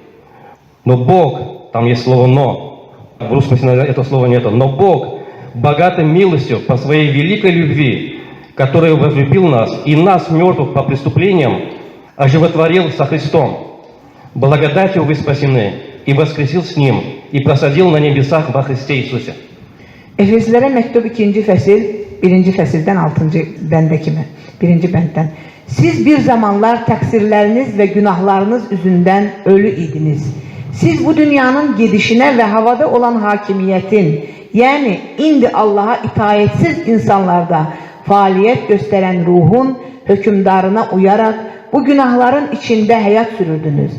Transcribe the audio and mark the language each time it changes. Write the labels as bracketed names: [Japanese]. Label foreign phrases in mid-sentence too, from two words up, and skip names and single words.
[Russian] Но Бог, там есть слово «но», в русском языке этого слова нету, но Бог, богатой милостью по своей великой любви, который возлюбил нас, и нас, мертвых по преступлениям, оживотворил со Христом, Благодатью вы спасены, и воскресил с Ним, и посадил на небесах во Христе Иисусе. [Azerbaijani] Efeslərə məktub 2-ci fəsil, 1-ci fəsildən 6-cı bəndə kimi, 1-ci bənddən. Siz bir zamanlar təqsirləriniz və günahlarınız üzündən ölü idiniz. Siz bu dünyanın gedişinə və havada olan hakimiyyətin, yəni indi Allaha itaətsiz insanlarda fəaliyyət göstərən ruhun hökümdarına uyaraq bu günahların içində həyat sürürdünüz.